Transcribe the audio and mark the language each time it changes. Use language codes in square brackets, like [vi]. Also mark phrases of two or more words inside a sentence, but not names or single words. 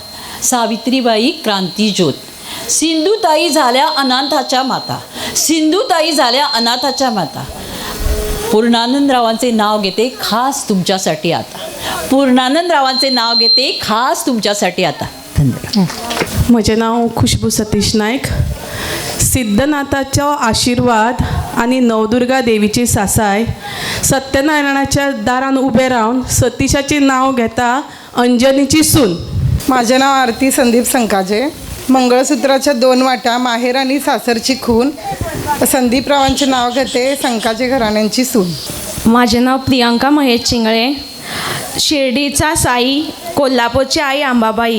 [mr] सावित्रीबाई क्रांतीज्योत. सिंधुताई झाल्या अनाथाच्या माता, सिंधुताई झाल्या अनाथाच्या माता. पूर्णानंदरावांचे नाव घेते खास तुमच्यासाठी आता, पूर्णानंदरावांचे नाव घेते खास तुमच्यासाठी आता. धन्यवाद. [kok] म्हजें नाव खुशबू सतीश नायक. सिद्धनाथाचो आशिर्वाद आणि नवदुर्गा देवीची सासाय सत्यनारायणाच्या दारान उबे रावन सतीशाचे नाव घेता अंजनीची सून. [mr] माझे नाव आरती संदीप संकाजे. मंगळसूत्राच्या 2 वाट्या, माहेर आणि सासरची खून. संदीपरावांचे नाव घेते संकाजे घराण्यांची सून. माझे नाव प्रियांका महेश चिंगळे. शिर्डीचा साई, कोल्हापूरची आई अंबाबाई.